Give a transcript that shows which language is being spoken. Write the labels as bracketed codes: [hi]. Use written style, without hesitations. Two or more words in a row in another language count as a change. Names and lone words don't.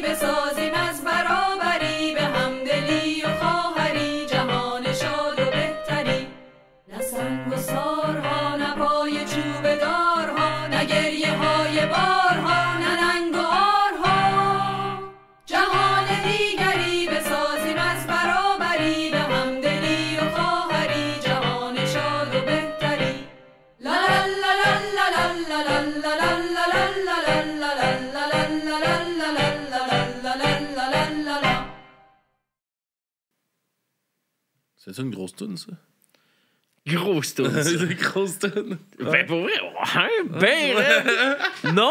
[fa] بسازیم از برابری به همدلی و خواهری جهان شاد و بهتری نه سنگ و سارها نه پای چوب دارها نه گریه های بارها نه ننگ و آرها جهان دیگری بسازیم از برابری به همدلی و خواهری جهان شاد و بهتری لا لا لا لا لا لا لا لا [fr] C'est une grosse toune, ça? Grosse toune. C'est une grosse toune. Ben pour vrai, ouais, ben non!